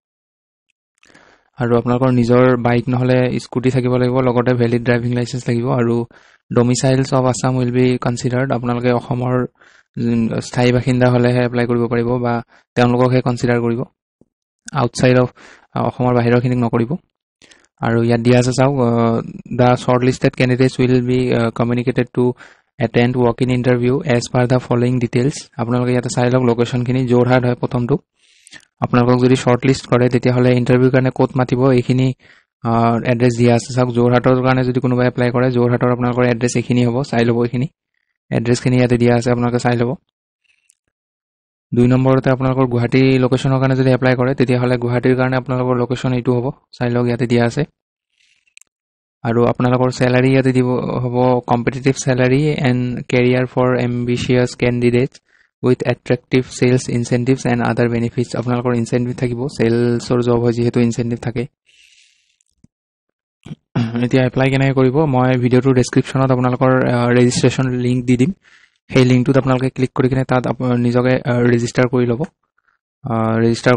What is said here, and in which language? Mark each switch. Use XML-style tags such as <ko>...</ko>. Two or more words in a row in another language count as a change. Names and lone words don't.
<as>আৰু আপোনালোকৰ নিজৰ বাইক নহলে স্কুটি থাকিব লাগিব লগতে</as> <en>valid driving license</en> <as>লাগিব আৰু</as> <en>domiciles of Assam will be considered</en> <as>আপোনালোকে অসমৰ স্থায়ী বাসিন্দা হলেহে এপ্লাই কৰিব পাৰিব বা তেওঁলোককহে কনসিডাৰ কৰিব</as> <en>outside of</en> <as>অসমৰ বাহিৰৰখিনিক নকৰিব আৰু ইয়াত দিয়া আছে চাওক</as> <en>the shortlisted candidates will be communicated to attend walk-in interview as per the following details</en> <as>আপোনালোকে ইয়াতে চাই লওক লোকেশনখিনি জোৰহাট হয় প্ৰথমটো আপোনালোকক যদি শৰ্টলিষ্ট কৰে তেতিয়া হলে ইন্টাৰভিউৰ কাৰণে কোড মাতিব এইখিনি এড্ৰেছ দিয়া আছে চাওক জোৰহাটৰ কাৰণে যদি কোনোবা এপ্লাই কৰে জোৰহাটৰ আপোনালোকৰ এড্ৰেছ এইখিনি হ'ব চাই ল'ব এইখিনি এড্ৰেছখিনি ইয়াতে দিয়া আছে আপোনালোকে চাই ল'ব 2 নম্বৰতে আপোনালোকৰ গুৱাহাটী লোকেশনৰ কাৰণে যদি এপ্লাই কৰে তেতিয়া হলে গুৱাহাটীৰ কাৰণে আপোনালোকৰ লোকেশন এইটো হ'ব চাই লওক ইয়াতে দিয়া আছে আৰু আপোনালোকৰ স্যালাৰি ইয়াতে দিব হ'ব</as> <en>competitive salary and career for ambitious candidates with attractive sales incentives and other benefits</en> <as>আপোনালোকৰ ইনসেন্টিভ থাকিব সেলছৰ জব হয় যেহেতু ইনসেন্টিভ থাকে এতিয়া এপ্লাই কেনে কৰিব মই ভিডিওটোৰ ডেসক্ৰিপচনত আপোনালোকৰ</as> <en>registration link</en> <as>দি দিম সেই লিংকটোত আপোনালোকে ক্লিক কৰি কিনে তাত নিজকে ৰেজিষ্টাৰ কৰি ল'ব ৰেজিষ্টাৰ</as>